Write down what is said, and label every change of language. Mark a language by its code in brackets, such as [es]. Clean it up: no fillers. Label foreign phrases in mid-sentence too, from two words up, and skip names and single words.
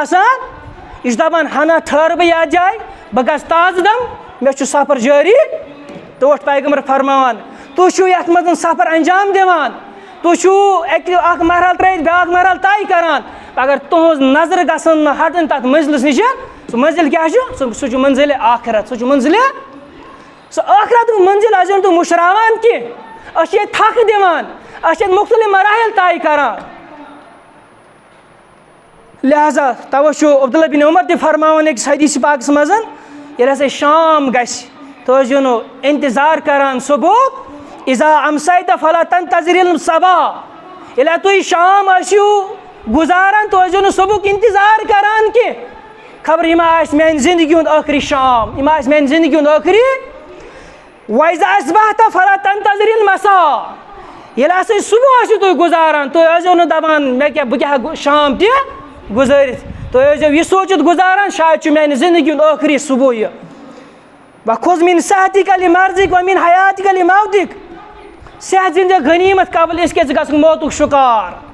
[ks] آسان یہِ چھُ دَپان ہنا ٹھہرٕ بہٕ یَتھ جایہِ بہٕ گژھٕ تازٕ دم مےٚ چھُ سفر جٲری ٹوٹھ پیغمبر فرماوان تُہۍ چھُو یَتھ منٛز سفر انجام دِوان تُہۍ چھُو اَکھ مرحلہٕ ترٛٲیِتھ بیٛاکھ مرحلہٕ طے کران مگر تُہٕنٛز نظرٕ گژھن نہٕ ہٹٕنۍ تَتھ منزلَس نِش سُہ منزِل کیٛاہ چھُ سُہ چھُ منزِلِ آخرت سُہ چھُ منزِلِ سُہ ٲخرتُک منزِل ٲسۍ زیو نہٕ تُہۍ مُشراوان کینٛہہ أسۍ چھِ ییٚتہِ تھکھ دِوان أسۍ چھِ ییٚتہِ مُختلِف مراحل طے کران لہذا تَوَے چھُ عبداللہ بن عمر تہِ فرماوان أکِس حدیث پاکَس منٛز ییٚلہِ ہسا شام گژھِ تُہۍ ٲسۍزیو نہٕ اِنتظار کران صبحُک [ar] اِذا اَمسیت فلا تنتظر [ks] الصباح ییٚلہِ تُہۍ شام ٲسِو گُزاران تُہۍ ٲسۍزیو نہٕ صبحُک اِنتظار کران کینٛہہ خبر یہِ ما آسہِ میٛانہِ زندگی ہُنٛد ٲخری شام یہِ ما آسہِ میٛانہِ زندگی ہُنٛد ٲخری [ar] وَإِذا أصبحت فلا تنتظر المساء [ks] ییٚلہِ ہسا صبح ٲسِو تُہۍ گُزاران تُہۍ ٲسۍزیو نہٕ دپان مےٚ کیٛاہ بہٕ کیٛاہ ہٮ۪کہٕ شام تہِ گُزٲرِتھ تُہۍ ٲسۍزیو یہِ سوٗنٛچِتھ گُزاران شاید چھُ میٛانہِ زندگی ہُنٛد ٲخری صبح یہِ [ar] وَخُذ مِن صحتِک لِمرضِک وَمِن حیاتِک لِموتِک [ks] صحت زِنٛدٕ غنیٖمت قبل أسۍ کیٛازِ گژھُن موتُک شُکار